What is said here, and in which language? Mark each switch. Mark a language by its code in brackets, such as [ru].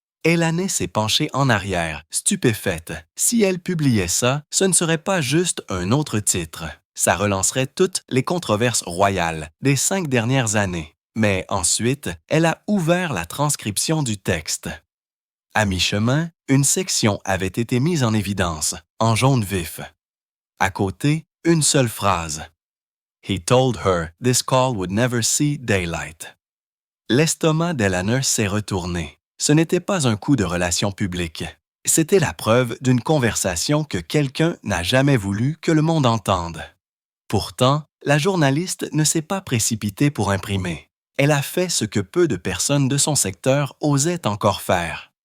[fr] Eleanor s'est penchée en arrière, stupéfaite. Si elle publiait ça, ce ne serait pas juste un autre titre. Ça relancerait toutes les controverses royales des 5 dernières années. Mais ensuite, elle a ouvert la transcription du texte. À mi-chemin, une section avait été mise en évidence, en jaune vif. À côté, une seule phrase. [en] He told her this call would never see daylight. [fr] L'estomac d'Eleanor s'est retourné. Ce n'était pas un coup de relation publique. C'était la preuve d'une conversation que quelqu'un n'a jamais voulu que le monde entende. Pourtant, la journaliste ne s'est pas précipitée pour imprimer. Elle a fait ce que peu de personnes de son secteur osaient encore faire.